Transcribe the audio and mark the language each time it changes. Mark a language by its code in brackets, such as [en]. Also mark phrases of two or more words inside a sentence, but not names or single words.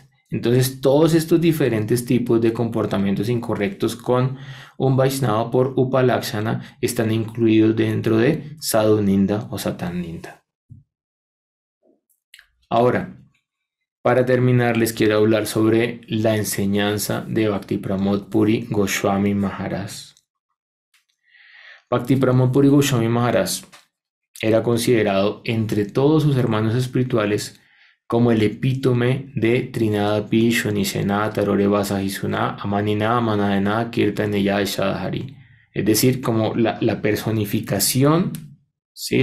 [es] Entonces, todos estos diferentes tipos de comportamientos incorrectos con un Vaishnava por Upalakshana están incluidos dentro de [sa] Sadhu Ninda [es] o [sa] Satan Ninda. [es] Ahora, para terminar, les quiero hablar sobre la enseñanza de Bhakti Pramod Puri Goswami Maharaj. Bhakti Pramod Puri Goswami Maharaj era considerado entre todos sus hermanos espirituales como el epítome de [sa] Trinadapi Shonisena Tarore Vasajisuna Amanina Manadena Kirtaneya Shadahari. [es] Es decir, como la personificación, ¿sí?